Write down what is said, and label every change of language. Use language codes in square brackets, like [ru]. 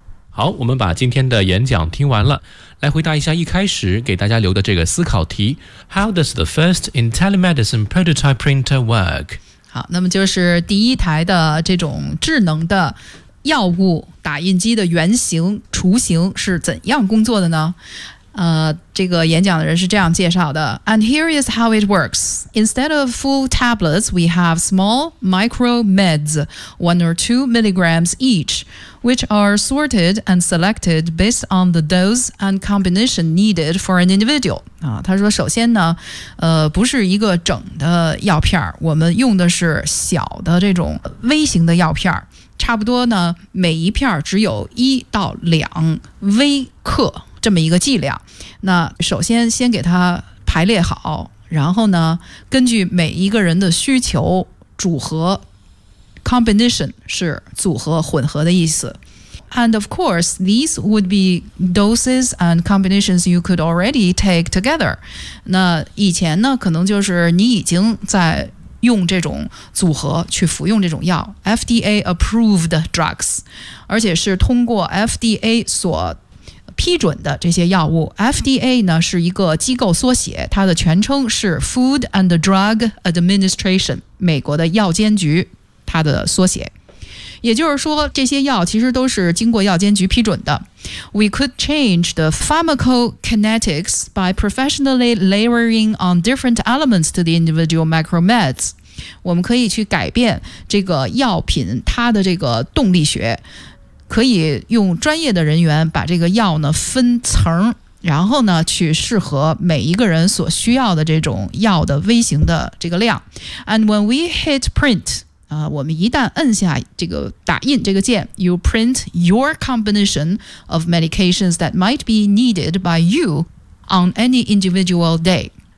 [zh] 好，我们把今天的演讲听完了，来回答一下一开始给大家留的这个思考题 [en] How does the first IntelliMedicine prototype printer work? [zh] 好，那么就是第一台的这种智能的药物打印机的原型雏形是怎样工作的呢？这个演讲的人是这样介绍的 [en] And here is how it works. Instead of full tablets, we have small micro meds, 1 or 2 milligrams each, which are sorted and selected based on the dose and combination needed for an individual. [zh] 他说首先呢不是一个整的药片我们用的是小的这种微型的药片差不多呢每一片只有1到2微克。这么一个剂量，那首先给它排列好，然后呢，根据每一个人的需求组合 ，combination 是组合、混合的意思。 [en] And of course, these would be doses and combinations you could already take together. [zh] 那以前呢，可能就是你已经在用这种组合去服用这种药 ， [en] FDA approved drugs， [zh] 而且是通过 FDA 所批准的这些药物 ,FDA 呢是一个机构缩写它的全称是 Food and Drug Administration, 美国的药监局它的缩写。也就是说这些药其实都是经过药监局批准的。 [en] We could change the pharmacokinetics by professionally layering on different elements to the individual micromeds. [zh] 我们可以去改变这个药品它的这个动力学，可以用专业的人员把这个药呢分层，然后呢去适合每一个人所需要的这种药的微型的这个量。 [en] And when we hit print、 [zh] 我们一旦摁下这个打印这个键， [en] You print your combination of medications that might be needed by you on any individual day。